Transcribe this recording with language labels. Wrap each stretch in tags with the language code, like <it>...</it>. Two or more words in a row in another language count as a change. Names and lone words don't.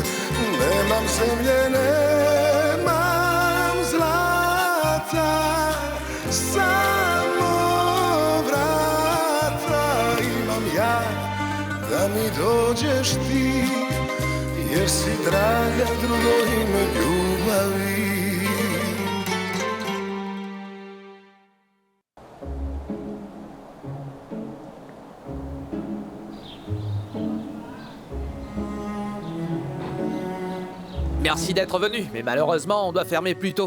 <hr>Nemam zemlje, nemam zlata, samo vrata imam ja, da mi dođeš ti, jer si draga drugo ime ljubavi.</hr> <fr>Merci d'être venu, mais malheureusement, on doit fermer plus tôt.</fr>